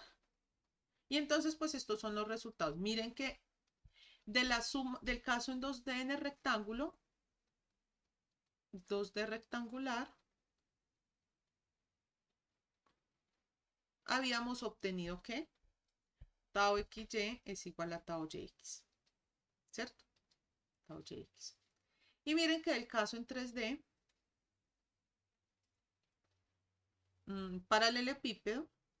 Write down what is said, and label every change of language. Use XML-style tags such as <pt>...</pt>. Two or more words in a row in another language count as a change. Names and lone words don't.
<es>Y entonces, pues estos son los resultados. Miren que de la suma del caso en 2D en el rectángulo, 2D rectangular, habíamos obtenido que tau xy es igual a tau yx, ¿cierto? Tau yx. Y miren que el caso en 3D, paralelepípedo,</es>